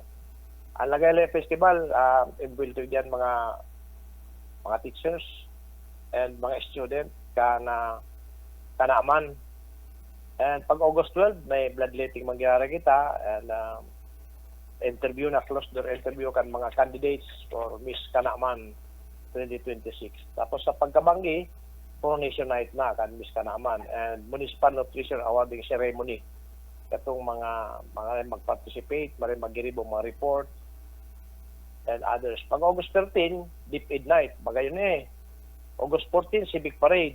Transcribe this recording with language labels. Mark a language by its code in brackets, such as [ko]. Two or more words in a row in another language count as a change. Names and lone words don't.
[bik] Ang Lagaylay Festival involved diyan mga [en] teachers and [bik] mga student kanaman. And pag August 12 may bloodletting mangyari kita and interview na [en] close door interview [bik] kan mga [en] candidates for [bik] Miss Kanaman 2026. Tapos sa pagkabanggi Coronation Night na kan Miss Kanaman and Municipal Nutrition Awarding Ceremony. Katong mga mag-participate, mag-giribo mga report [en] and others. [bik] Pag August 13, Deep Aid Night, bagayon August 14, Civic Parade.